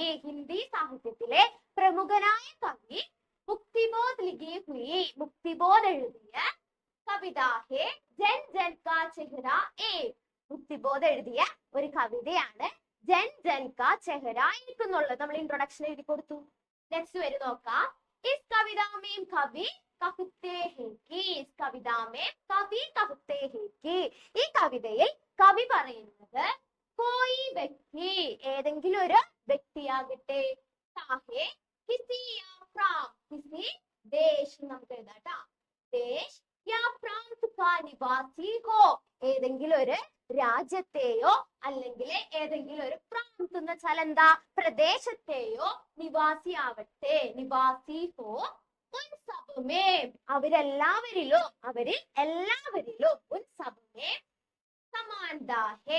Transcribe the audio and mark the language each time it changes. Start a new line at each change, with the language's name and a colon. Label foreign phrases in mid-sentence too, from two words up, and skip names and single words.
Malayalam: ഹിന്ദി സാഹിത്യത്തിലെ പ്രമുഖനായ കവി മുക്തിബോധ്
Hindi: लिखी हुई.
Malayalam: മുക്തിബോധ് എഴുതിയ കവിത ഹേ ജൻ ജൻ കാ ചെഹ്റ ഏക്. മുക്തിബോധ് എഴുതിയ ഒരു കവിതയാണ് ജൻ ജൻ കാ ചെഹ്റ ഏക് എന്നുള്ളത്. നമ്മൾ ഇൻട്രൊഡക്ഷൻ എഴുതി കൊടുത്തു. നെക്സ്റ്റ് വരെ നോക്കാം.
Hindi: इस कविता में कवि कहते हैं कि. इस कविता में कवि कहते हैं कि.
Malayalam: ഈ കവിതയിൽ കവി പറയുന്നത്
Hindi: कोई व्यक्ति,
Malayalam: ഏതെങ്കിലും ഒരു വ്യക്തിയാകട്ടെ,
Hindi: चाहे किसी या प्रांत, किसी देश
Malayalam: നമുക്ക് എഴുതാട്ടാ.
Hindi: देश या प्रांत का निवासी हो.
Malayalam: ഏതെങ്കിലും ഒരു രാജ്യത്തെയോ അല്ലെങ്കിൽ ഏതെങ്കിലും ഒരു പ്രാന്ത് എന്ന് വെച്ചാൽ എന്താ? പ്രദേശത്തെയോ നിവാസിയാവട്ടെ.
Hindi: निवासी हो उन सबमें.
Malayalam: അവരെല്ലാവരിലും, അവരിൽ എല്ലാവരിലും
Hindi: उन सबमें समानता है.